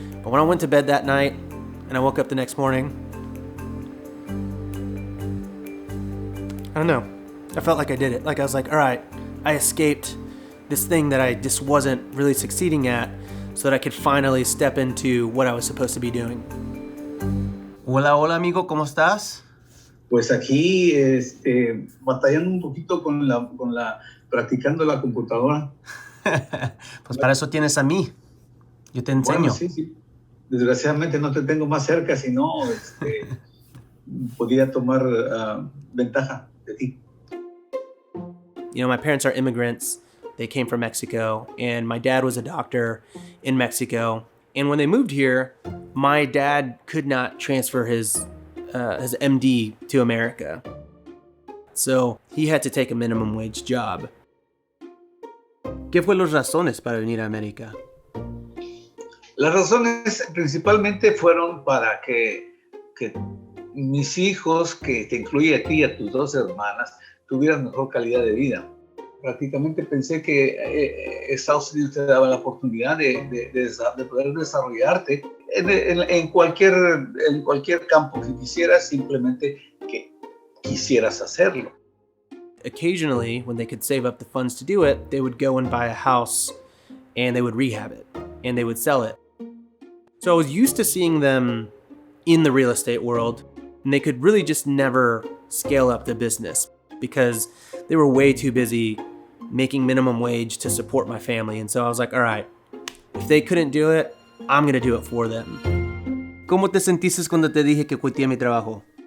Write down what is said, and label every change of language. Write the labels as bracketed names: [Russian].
[English] But when I went to bed that night and I woke up the next morning, I don't know. I felt like I did it. Like I was like, all right, I escaped this thing that I just wasn't really succeeding at so that I could finally step into what I was supposed to be doing. [Spanish] Hola, hola amigo, ¿cómo estás? Pues aquí batallando un poquito practicando la computadora. Pues para eso tienes a mí. Yo te enseño. Bueno, sí. Desgraciadamente no te tengo más cerca, si no, podría tomar ventaja de ti. [English] You know, my parents are immigrants. They came from Mexico, and my dad was a doctor in Mexico. And when they moved here, my dad could not transfer his MD to America. So he had to take a minimum wage job. [Spanish] ¿Qué fue las razones para venir a América? Las razones principalmente fueron para que mis hijos, que te incluye a ti y a tus 2 hermanas, tuvieran mejor calidad de vida. Prácticamente pensé que Estados Unidos te daba la oportunidad de poder desarrollarte en cualquier campo que quisieras, simplemente que quisieras hacerlo. [English] Occasionally, when they could save up the funds to do it, they would go and buy a house and they would rehab it and they would sell it. So I was used to seeing them in the real estate world, and they could really just never scale up the business because they were way too busy making minimum wage to support my family. And so I was like, all right, if they couldn't do it, I'm going to do it for them. [Spanish] ¿Cómo te sentiste cuando te dije que quité mi trabajo?